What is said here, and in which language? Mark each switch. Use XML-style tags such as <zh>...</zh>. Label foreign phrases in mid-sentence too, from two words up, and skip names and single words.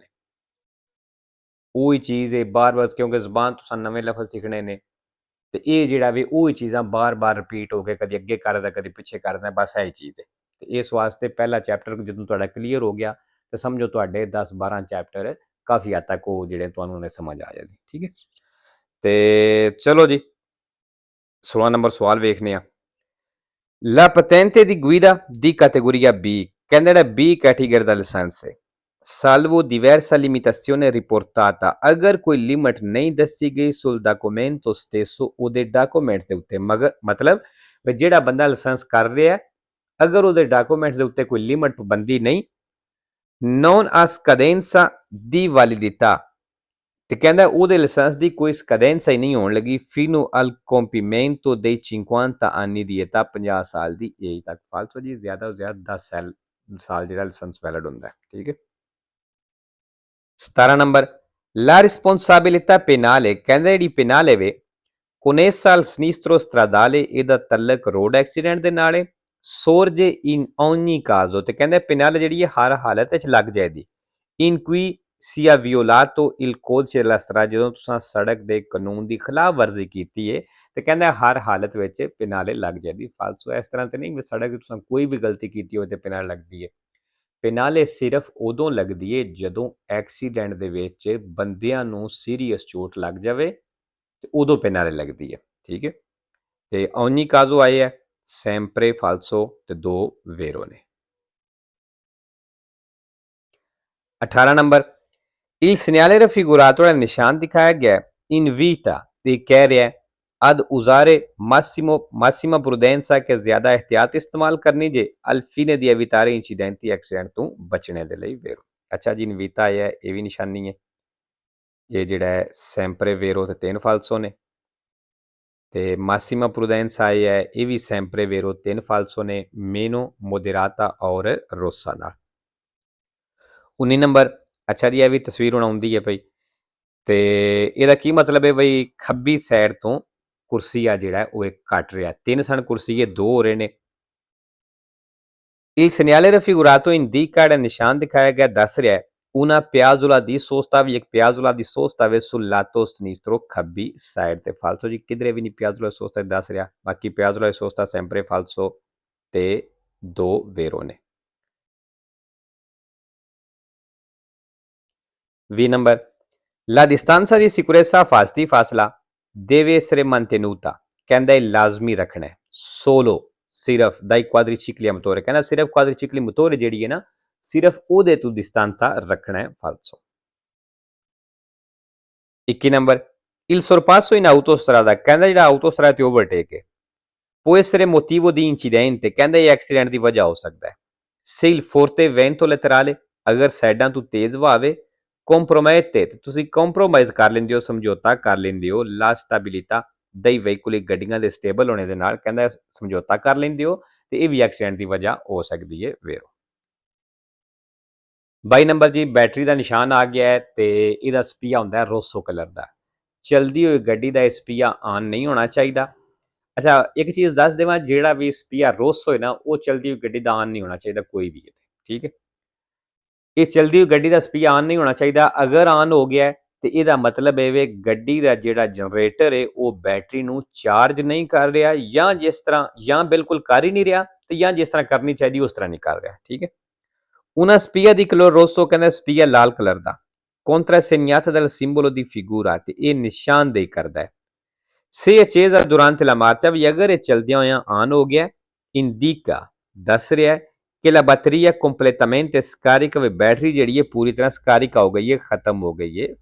<pa>ਉਹੀ ਚੀਜ਼ ਹੈ ਬਾਰ-ਬਾਰ, ਕਿਉਂਕਿ ਜ਼ਬਾਨ ਤੁਸੀਂ ਨਵੇਂ ਲਫ਼ਜ਼ ਸਿੱਖਣੇ ਨੇ ਤੇ ਇਹ ਜਿਹੜਾ ਵੀ ਉਹੀ ਚੀਜ਼ਾਂ ਬਾਰ-ਬਾਰ ਰਿਪੀਟ ਹੋ ਕੇ ਕਦੀ ਅੱਗੇ ਕਰਦਾ ਕਦੀ ਪਿੱਛੇ ਕਰਦਾ, ਬਸ ਇਹੀ ਚੀਜ਼ ਹੈ। ਤੇ ਇਸ ਵਾਸਤੇ ਪਹਿਲਾ ਚੈਪਟਰ ਜਦੋਂ ਤੁਹਾਡਾ ਕਲੀਅਰ ਹੋ ਗਿਆ ਤੇ ਸਮਝੋ ਤੁਹਾਡੇ 10-12 ਚੈਪਟਰ ਕਾਫੀ ਹੱਦ ਤੱਕ ਉਹ ਜਿਹੜੇ ਤੁਹਾਨੂੰ ਨੇ ਸਮਝ ਆ ਜਾਂਦੀ। ਠੀਕ ਹੈ। ਤੇ ਚਲੋ ਜੀ 16 ਨੰਬਰ ਸਵਾਲ ਵੇਖਨੇ ਆ।</pa> <it>La patente di guida di categoria B,</it> <pa>ਕਹਿੰਦੇ ਜਿਹੜਾ B ਕੈਟੇਗਰੀ ਦਾ ਲਾਇਸੈਂਸ ਹੈ,</pa> <it>salvo diversa limitazione riportata,</it> <pa>ਅਗਰ ਕੋਈ ਲਿਮਟ ਨਹੀਂ ਦੱਸੀ ਗਈ</pa> <it>sul documento stesso,</it> <pa>ਉਹਦੇ ਡਾਕੂਮੈਂਟ ਦੇ ਉੱਤੇ। ਮਤਲਬ ਜਿਹੜਾ ਬੰਦਾ ਲਾਇਸੈਂਸ ਕਰ ਰਿਹਾ ਅਗਰ ਉਹਦੇ ਡਾਕੂਮੈਂਟਸ ਦੇ ਉੱਤੇ ਕੋਈ ਲਿਮਟ ਪਾਬੰਦੀ ਨਹੀਂ,</pa> <it>non ha scadenza di validità,</it> <pa>ਤੇ ਕਹਿੰਦਾ ਉਹਦੇ ਲਾਇਸੈਂਸ ਦੀ ਕੋਈ ਸਕੈਡੈਂਸਾ ਹੀ ਨਹੀਂ ਹੋਣ ਲੱਗੀ</pa> <it>fino al compimento dei 50 anni di età,</it> <pa>50 ਸਾਲ ਦੀ ਏਜ ਤੱਕ। ਫਾਲਤੂ ਜੀ ਜ਼ਿਆਦਾ ਤੋਂ ਜ਼ਿਆਦਾ 10 ਸਾਲ ਜਿਹੜਾ ਲਾਇਸੈਂਸ ਵੈਲਿਡ ਹੁੰਦਾ ਹੈ। ਠੀਕ ਹੈ। 17 ਨੰਬਰ</pa> <it>la responsabilità penale,</it> <pa>ਕਹਿੰਦਾ ਜਿਹੜੀ</pa> <it>penale ਵੇ connessa al sinistro stradale,</it> <pa>ਇਹਦਾ ਤਲਕ ਰੋਡ ਐਕਸੀਡੈਂਟ ਦੇ ਨਾਲ ਹੈ।</pa> <it>sorge in ogni caso,</it> <pa>ਤੇ ਕਹਿੰਦਾ penale ਜਿਹੜੀ ਹੈ ਹਰ ਹਾਲਤ ਵਿੱਚ ਲੱਗ ਜਾਏਗੀ।</pa> <it>in cui sia violato il codice della strada,</it> <pa>ਜਦੋਂ ਤੁਸੀਂ ਸੜਕ ਦੇ ਕਾਨੂੰਨ ਦੀ ਖਿਲਾਫ ਵਰਜ਼ੀ ਕੀਤੀ ਹੈ ਤੇ ਕਹਿੰਦਾ ਹਰ ਹਾਲਤ ਵਿੱਚ ਪਿਨਾਲੇ ਲੱਗ ਜਾਂਦੀ। ਫਾਲਤੂ ਇਸ ਤਰ੍ਹਾਂ ਤੇ ਨਹੀਂ ਵੀ ਸੜਕ ਤੁਸੀਂ ਕੋਈ ਵੀ ਗਲਤੀ ਕੀਤੀ ਹੋਵੇ ਤੇ ਪਿਨਾਲ ਲੱਗਦੀ ਹੈ। ਪਿਨਾਲੇ ਸਿਰਫ ਉਦੋਂ ਲੱਗਦੀ ਹੈ ਜਦੋਂ ਐਕਸੀਡੈਂਟ ਦੇ ਵਿੱਚ ਬੰਦਿਆਂ ਨੂੰ ਸੀਰੀਅਸ ਚੋਟ ਲੱਗ ਜਾਵੇ ਤੇ ਉਦੋਂ ਪਿਨਾਲੇ ਲੱਗਦੀ ਹੈ। ਠੀਕ ਹੈ। ਤੇ</pa> <it>ogni caso</it> <pa>ਆਏ ਹੈ</pa> <it>sempre falso</it> <pa>ਤੇ 2 vero ਨੇ।</pa> <it>18 ਨੰਬਰ il segnale raffigurato nel</it> <pa>ਨਿਸ਼ਾਨ ਦਿਖਾਇਆ ਗਿਆ</pa> <it>invita</it> <pa>ਤੇ ਕਹਿ ਰਿਹਾ</pa> <it>ad usare massima prudenza,</it> <pa>ਕਿ ਜ਼ਿਆਦਾ ਇਹਤਿਆਤ ਇਸਤੇਮਾਲ ਕਰਨੀ ਜੇ</pa> <it>al fine di evitare incidenti,</it> <pa>ਐਕਸੀਡੈਂਟ ਤੋਂ ਬਚਣੇ ਦੇ ਲਈ vero। ਅੱਛਾ ਜੀ, invita ਹੈ ਇਹ ਵੀ ਨਿਸ਼ਾਨੀ ਹੈ। ਇਹ ਜਿਹੜਾ ਹੈ</pa> <it>sempre vero</it> <pa>ਤੇ 3 falso ਨੇ ਤੇ</pa> <it>massima prudenza</it> <pa>ਹੈ ਇਹ ਵੀ</pa> <it>sempre vero 3 falso</it> <pa>ਨੇ,</pa> <it>meno moderata</it> <pa>ਔਰ rossa ਨਾਲ। 19 ਨੰਬਰ ਅੱਛਾ ਜੀ, ਇਹ ਵੀ ਤਸਵੀਰ ਹੁਣ ਆਉਂਦੀ ਹੈ ਪਈ ਤੇ ਇਹਦਾ ਕੀ ਮਤਲਬ ਹੈ ਬਈ ਖੱਬੀ ਸਾਈਡ ਤੋਂ ਕੁਰਸੀ ਆ ਜਿਹੜਾ ਉਹ ਇੱਕ ਕੱਟ ਰਿਹਾ, 3 ਸਨ ਕੁਰਸੀ, ਇਹ 2 ਹੋ ਰਹੇ ਨੇ।</pa> <it>il segnale raffigurato indica,</it> <pa>ਨਿਸ਼ਾਨ ਦਿਖਾਇਆ ਗਿਆ ਦੱਸ ਰਿਹਾ</pa> <it>una piazzola di sosta,</it> <pa>ਵੀ ਇੱਕ</pa> <it>piazzola di sosta ਵੇ sul lato sinistro,</it> <pa>ਖੱਬੀ ਸਾਈਡ ਤੇ। ਫਾਲਤੂ ਜੀ ਕਿਧਰੇ ਵੀ ਨਹੀਂ</pa> <it>piazzola di sosta</it> <pa>ਦੱਸ ਰਿਹਾ, ਬਾਕੀ</pa> <it>piazzola di sosta sempre falso</it> <pa>ਤੇ 2 vero ਨੇ।</pa> <it>20 ਨੰਬਰ la distanza di sicurezza,</it> <pa>ਫਾਸਤੀ ਫਾਸਲਾ</pa> <it>deve essere mantenuta,</it> <pa>ਕਹਿੰਦਾ ਇਹ ਲਾਜ਼ਮੀ ਰੱਖਣਾ ਹੈ solo ਸਿਰਫ</pa> <it>dai quadricicli a motore,</it> <pa>ਕਹਿੰਦਾ ਸਿਰਫ</pa> <it>quadricicli motore</it> <pa>ਜਿਹੜੀ ਹੈ ਨਾ ਸਿਰਫ ਉਹਦੇ ਤੋਂ distanza ਰੱਖਣਾ ਹੈ falso। 21 ਨੰਬਰ</pa> <it>il sorpasso in autostrada,</it> <pa>ਕਹਿੰਦਾ ਜਿਹੜਾ autostrada ਤੇ ਓਵਰਟੇਕ ਹੈ</pa> <it>può essere motivo di incidente,</it> <pa>ਕਹਿੰਦਾ ਇਹ ਐਕਸੀਡੈਂਟ ਦੀ ਵਜ੍ਹਾ ਹੋ ਸਕਦਾ ਹੈ</pa> <it>se il forte vento laterale,</it> <pa>ਅਗਰ ਸਾਈਡਾਂ ਤੋਂ ਤੇਜ਼ ਵਹਾਵੇ compromette, ਤੇ ਤੁਸੀਂ ਕੰਪਰੋਮਾਈਜ਼ ਕਰ ਲੈਂਦੇ ਹੋ, ਸਮਝੌਤਾ ਕਰ ਲੈਂਦੇ ਹੋ</pa> <it>la stabilità</it> <pa>ਦei veicoli ਗੱਡੀਆਂ ਦੇ ਸਟੇਬਲ ਹੋਣੇ ਦੇ ਨਾਲ ਕਹਿੰਦਾ ਸਮਝੌਤਾ ਕਰ ਲੈਂਦੇ ਹੋ ਤੇ ਇਹ ਵੀ ਐਕਸੀਡੈਂਟ ਦੀ ਵਜ੍ਹਾ ਹੋ ਸਕਦੀ ਹੈ ਵੇਰੋ। 22 ਨੰਬਰ ਜੀ ਬੈਟਰੀ ਦਾ ਨਿਸ਼ਾਨ ਆ ਗਿਆ ਹੈ ਤੇ ਇਹਦਾ ਸਪੀਆ ਹੁੰਦਾ ਹੈ ਰੋਸੋ ਕਲਰ ਦਾ। ਚਲਦੀ ਹੋਈ ਗੱਡੀ ਦਾ ਇਹ ਸਪੀਆ ਆਨ ਨਹੀਂ ਹੋਣਾ ਚਾਹੀਦਾ। ਅੱਛਾ ਇੱਕ ਚੀਜ਼ ਦੱਸ ਦੇਵਾਂ, ਜਿਹੜਾ ਵੀ</pa> <it>spia rosso</it> <pa>ਹੈ ਨਾ ਉਹ ਚਲਦੀ ਹੋਈ ਗੱਡੀ ਦਾ ਆਨ ਨਹੀਂ ਹੋਣਾ ਚਾਹੀਦਾ ਕੋਈ ਵੀ, ਠੀਕ ਹੈ। ਇਹ ਚਲਦੀ ਹੋਈ ਗੱਡੀ ਦਾ ਸਪੀਆ ਆਨ ਨਹੀਂ ਹੋਣਾ ਚਾਹੀਦਾ। ਅਗਰ ਆਨ ਹੋ ਗਿਆ ਤੇ ਇਹਦਾ ਮਤਲਬ ਇਹ ਵੇ ਗੱਡੀ ਦਾ ਜਿਹੜਾ ਜਨਰੇਟਰ ਹੈ ਉਹ ਬੈਟਰੀ ਨੂੰ ਚਾਰਜ ਨਹੀਂ ਕਰ ਰਿਹਾ, ਜਾਂ ਜਿਸ ਤਰ੍ਹਾਂ ਜਾਂ ਬਿਲਕੁਲ ਕਰ ਹੀ ਨਹੀਂ ਰਿਹਾ ਤੇ ਜਾਂ ਜਿਸ ਤਰ੍ਹਾਂ ਕਰਨੀ ਚਾਹੀਦੀ ਉਸ ਤਰ੍ਹਾਂ ਨਹੀਂ ਕਰ ਰਿਹਾ, ਠੀਕ ਹੈ।</pa> <it>Una spia di color rosso</it> <pa>ਕਹਿੰਦਾ ਸਪੀਆ ਲਾਲ ਕਲਰ ਦਾ</pa> <it>contrassegnata dal simbolo di figura</it> <pa>ਤੇ ਇਹ ਨਿਸ਼ਾਨਦੇਹੀ ਕਰਦਾ ਹੈ।</pa> <it>Se accesa durante la marcia</it> <pa>ਵੀ ਅਗਰ ਇਹ ਚਲਦਿਆਂ ਹੋਇਆਂ ਆਨ ਹੋ ਗਿਆ indica ਦੱਸ ਰਿਹਾ ਹੈ ਕਿ</pa> <it>la batteria completamente scarica</it> <pa>ਵੀ ਬੈਟਰੀ ਜਿਹੜੀ ਹੈ ਪੂਰੀ ਤਰ੍ਹਾਂ scarica ਹੋ ਗਈ ਹੈ, ਖਤਮ ਹੋ ਗਈ ਹੈ।</pa>